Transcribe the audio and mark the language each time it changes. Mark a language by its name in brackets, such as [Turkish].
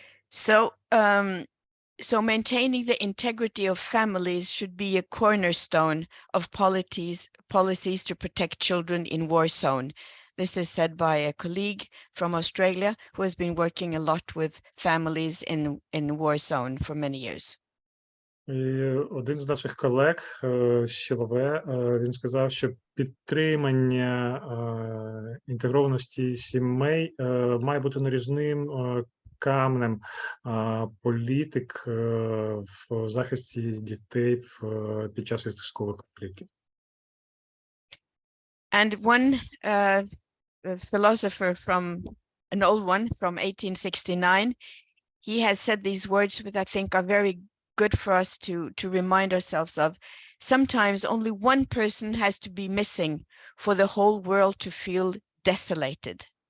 [English] So maintaining the integrity of families should be a cornerstone of policies to protect children in war zone. This is said by a colleague from Australia who has been working a lot with families in war zone for many years. [Ukrainian] І один з наших колег з ЧЛВ, він сказав, що підтримання інтегрованості сімей має бути наріжним камнем політик в захисті дітей під час військових конфліктів. [English] And one philosopher an old one from 1869, he has said these words which I think are very good for us to remind ourselves of. Sometimes only one person has to be missing for the whole world to feel desolated.